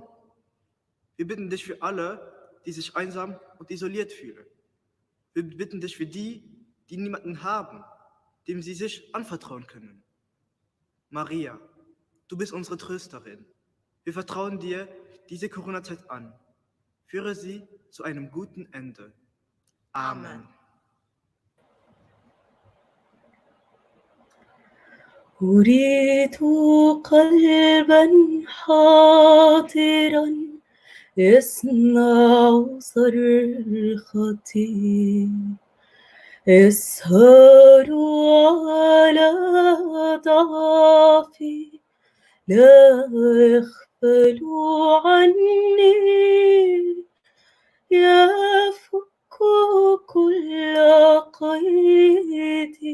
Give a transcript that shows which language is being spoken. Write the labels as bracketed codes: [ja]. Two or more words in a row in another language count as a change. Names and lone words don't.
[de] Wir bitten dich für alle, die sich einsam und isoliert fühlen. Wir bitten dich für die, die niemanden haben, dem sie sich anvertrauen können. Maria, du bist unsere Trösterin. Wir vertrauen dir diese Corona-Zeit an. Führe sie zu einem guten Ende. Amen. [ar] أريد قلبا حاضرا يسمع صرختي يسهر على ضعفي لا يخفى تقبلوا عني يفك كل قيد